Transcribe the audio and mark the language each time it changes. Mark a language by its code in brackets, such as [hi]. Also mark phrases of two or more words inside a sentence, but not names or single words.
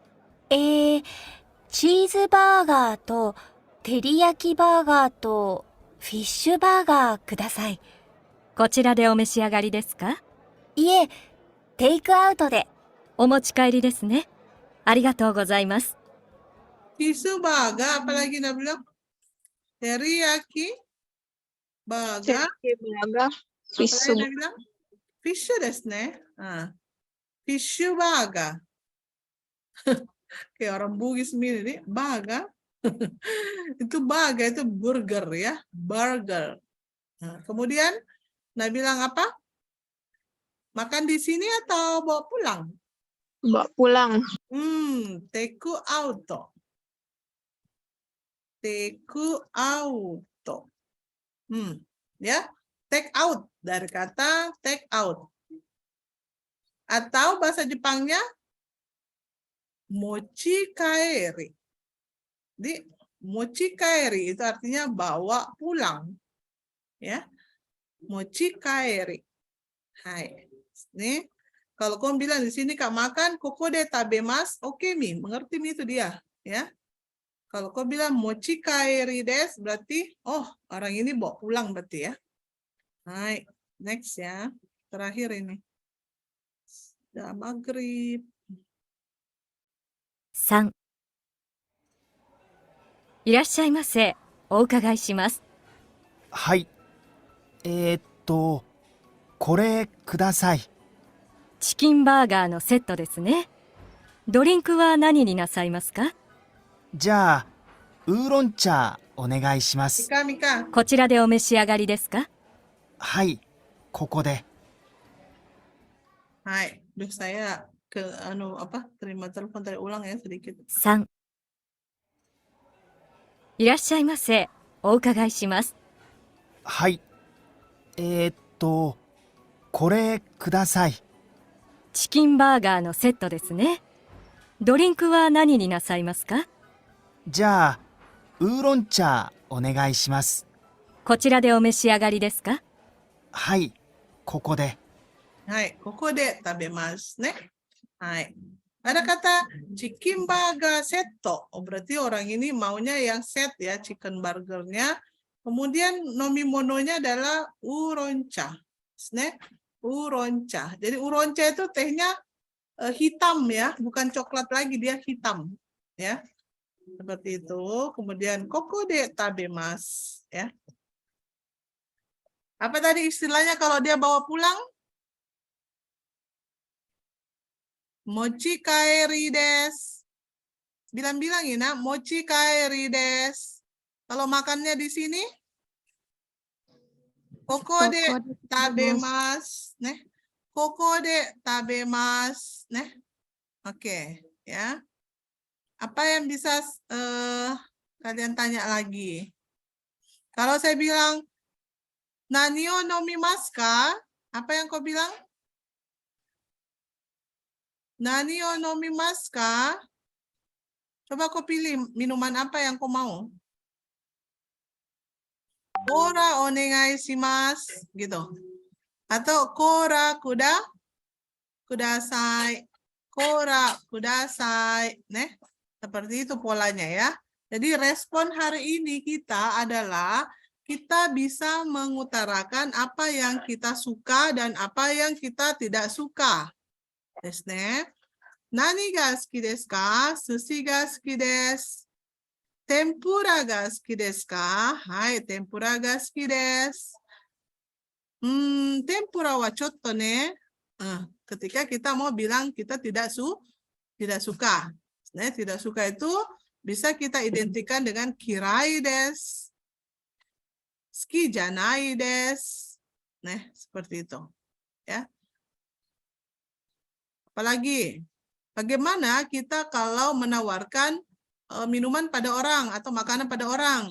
[ja] チーズバーガーと照り焼きバーガーとフィッシュバーガーください。こちらでお召し上がりですか？いえ、テイクアウトで。お持ち帰りですね。ありがとうございます。 [en] Fish burger, [id] apalagi dia bilang? [en] Teriyaki burger. Fish [id] Apa dia bilang? [ja] Fish desu ne. [id] Fish burger. Kayak orang Bugis mirip nih, burger. Itu burger, itu burger ya, burger. Nah, kemudian, nah bilang apa? Makan di sini atau bawa pulang? Bawa pulang. [en] Take out. Take out. [id] Ya, [en] take out [id] dari kata [en] take out. [id] Atau bahasa Jepangnya [ja] 持ち帰り. [id] Di [ja] 持ち帰り [id] itu artinya bawa pulang. [ja] Ya. 持ち帰り. [id] Hai. Nih, kalau kamu bilang di sini Kak makan [ja] ここで食べます, [id] oke Mi, mengerti Mi itu dia, ya. Kalau kau bilang [ja] 持ち帰りです [id] berarti oh, orang ini bawa pulang berarti ya. Hai, next ya. Terakhir ini. Sudah maghrib. [ja] 3、いらっしゃいませ。お伺いします。はい。これください。チキンバーガーのセットですね。ドリンクは何になさいますか？じゃあ、ウーロン茶お願いします。 Mika, Mika. こちらでお召し上がりですか？はい、ここで。 [id] Hai, duh saya terima telepon tadi, ulang ya sedikit. [ja] 3、いらっしゃいませ。お伺いします。はい。これください。チキンバーガーのセットですね。ドリンクは何になさいますか？じゃあ、ウーロン茶お願いします。こちらでお召し上がりですか？はい、ここで。はい、ここで食べますね. [id] Hai. Ada kata [ja] チキンバーガーセット. [id] Oh, berarti orang ini maunya yang set ya, chicken burgernya. Kemudian nomimononya adalah uroncha. Ne? Uroncha. Jadi uroncha itu tehnya hitam ya, bukan coklat lagi, dia hitam ya. Seperti itu. Kemudian [ja] ここで食べます [id] ya. Apa tadi istilahnya kalau dia bawa pulang? [ja] 持ち帰りです. [id] Bilang-bilangin ya, [ja] 持ち帰りです. [id] Kalau makannya di sini, [ja] ここで食べます, nih. ここで食べます, [id] nih. Oke, ya. Apa yang bisa kalian tanya lagi? Kalau saya bilang [ja] 何を飲みますか? [id] Apa yang kau bilang? [ja] 何を飲みますか? [id] Coba kau pilih minuman apa yang kau mau. [ja] コーラお願いします gitu. [id] Atau [ja] コーラください. コーラください. [id] Nih, seperti itu polanya ya. Jadi respon hari ini kita adalah kita bisa mengutarakan apa yang kita suka dan apa yang kita tidak suka. [ja] ですね。何が好きですか？寿司が好きです。天ぷらが好きですか？はい、天ぷらが好きです。天ぷらはちょっとね、 [id] ketika kita mau bilang kita tidak suka. Nah, tidak suka itu bisa kita identikan dengan [ja] 嫌いです. 好きじゃないです. [id] Nah, seperti itu. Ya. Apalagi, bagaimana kita kalau menawarkan minuman pada orang atau makanan pada orang?